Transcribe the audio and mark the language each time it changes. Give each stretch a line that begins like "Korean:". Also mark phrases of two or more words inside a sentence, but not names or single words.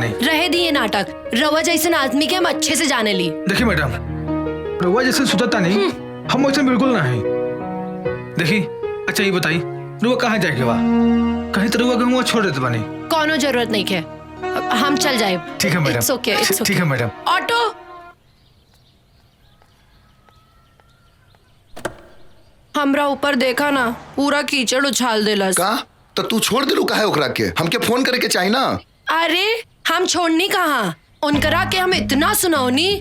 Bhojpuri: रहे दिए नाटक, रवा जैसे आदमी के हम अच्छे से जाने ली। देखिए मैडम, रउआ जैसे सुतता नहीं, हम वैसे बिल्कुल ना है। देखी अच्छा ये बताई, रउआ कहाँ जाए के बा? कहीं तो रउआ गहुआ छोड़ देते पानी। कोनो जरूरत नहीं है, हम चल जाए। ठीक है मैडम,
English: It's okay, it's okay.
Bhojpuri: ठीक है मैडम। ऑटो हमरा ऊपर देखा ना, पूरा कीचड़ उछाल देलस। का तो तू छोड़ दिलू काहे ओकरा के? हमके फोन करे के चाहिए ना। अरे हम छोड़नी कहाँ, उनकरा के हम इतना सुनौनी।